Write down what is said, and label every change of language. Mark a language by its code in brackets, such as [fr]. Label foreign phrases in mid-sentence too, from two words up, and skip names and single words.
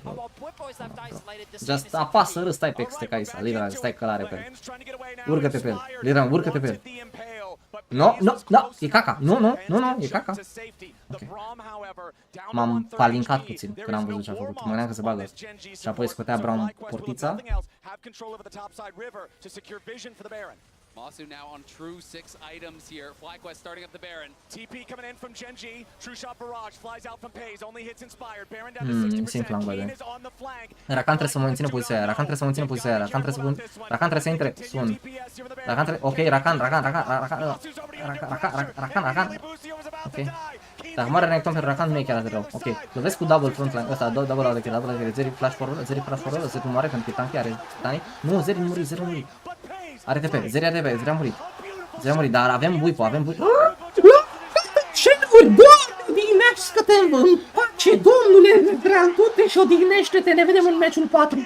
[ro] Just apasă, stai pe Kai'Sa, Liran, stai călare pe el. Urcă-te pe el, Liran, urcă-te pe el. No, e caca, nu, e caca. Okay. M-am palincat puțin când am văzut ce a făcut, mă gândeam că se bagă. Și apoi scotea Brown portița. [en] Masu now on true 6 items here. FlyQuest starting up the Baron. TP coming in from GENG. True shot barrage flies out from Pays. Only hits inspired. Baron down to 60%. Keen is on the flank. [ro] Rakan trebuie să mențină poziția aia. Rakan trebuie să mențină poziția aia. Rakan trebuie să intre. Sun. Rakan trebuie... Ok, Rakan. Ok. Dacă moare Renekton pentru Rakan nu e chiar atât rău. Ok. Lovesc cu [en] double frontline. [ro] Ăsta, [en] double out de kill. Zeri flash forward. [ro] Zeri nu moare pentru că tanky are tani. Nu, Zeri nu muri. Are TP, Zeri a murit, dar avem whip-ul, Ce vârf, Doamne, odihnește-te în pace, domnule, du-te și odihnește-te, ne vedem în meciul 4.